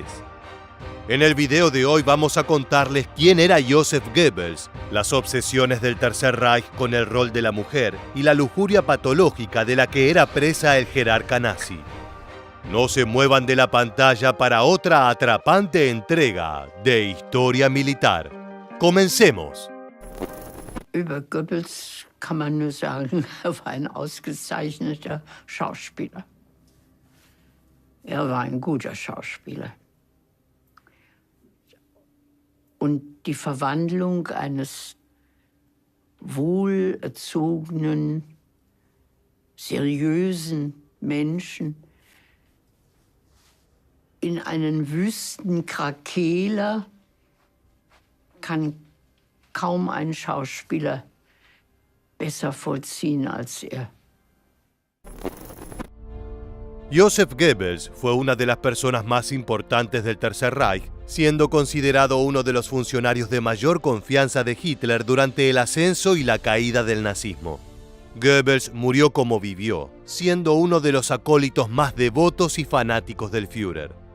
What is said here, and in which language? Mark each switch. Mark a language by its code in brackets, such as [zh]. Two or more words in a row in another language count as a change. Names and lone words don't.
[es] En el video de hoy vamos a contarles quién era Joseph Goebbels, las obsesiones del Tercer Reich con el rol de la mujer y la lujuria patológica de la que era presa el jerarca nazi. No se muevan de la pantalla para otra atrapante entrega de Historia Militar. ¡Comencemos! [de] Über Goebbels kann man nur sagen, war ein ausgezeichneter Schauspieler. War ein guter Schauspieler. Und die Verwandlung eines wohlerzogenen, seriösen Menschen in einen wüsten Krakeeler kann kaum ein Schauspieler besser vollziehen als er. [es] Joseph Goebbels fue una de las personas más importantes del Tercer Reich, siendo considerado uno de los funcionarios de mayor confianza de Hitler durante el ascenso y la caída del nazismo. Goebbels murió como vivió, siendo uno de los acólitos más devotos y fanáticos del Führer.